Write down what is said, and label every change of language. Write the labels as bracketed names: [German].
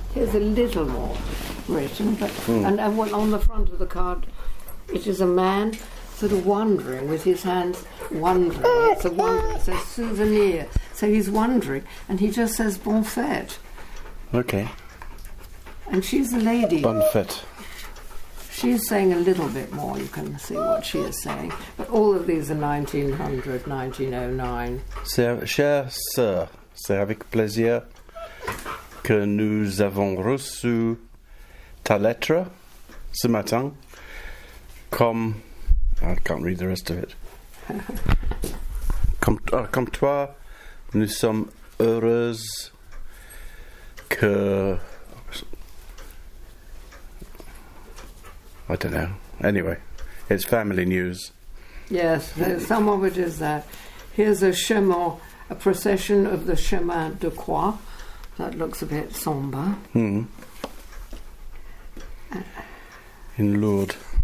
[English] Here's a little more written, but and on the front of the card, it is a man sort of wandering with his hands wandering. It's a souvenir. So he's wandering, and he just says [French] "Bonne fête." [English] Okay. And she's a lady. [French] Bonne fête. [English] She's saying a little bit more. You can see what she is saying. But all of these are 1900, 1909. [French] Chère sœur, c'est avec plaisir que nous avons reçu ta lettre ce matin. [English] Comme I can't read the rest of it. [French] Comme toi, nous sommes heureuses que... [English] I don't know. Anyway, it's family news. Yes, some of it is that. Here's a chemin, a procession of the Chemin de Croix. That looks a bit sombre. In Lourdes.